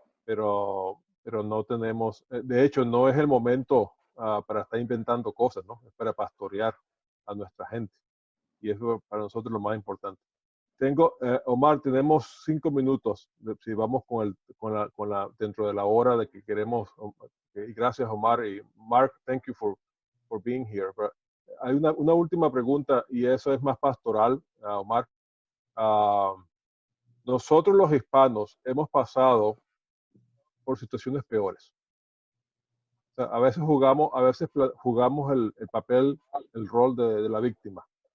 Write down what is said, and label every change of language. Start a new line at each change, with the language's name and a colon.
Spanish: Pero no tenemos, de hecho, no es el momento para estar inventando cosas, ¿no? Es para pastorear a nuestra gente. Y eso para nosotros es lo más importante. Omar, tenemos 5 minutos. Si vamos dentro de la hora de que queremos. Y gracias, Omar. Y
English: Mark, thank you for being here. But
Spanish: hay una última pregunta y eso es más pastoral, Omar. Nosotros los hispanos hemos pasado por situaciones peores. O sea, a veces jugamos el papel, el rol de la víctima.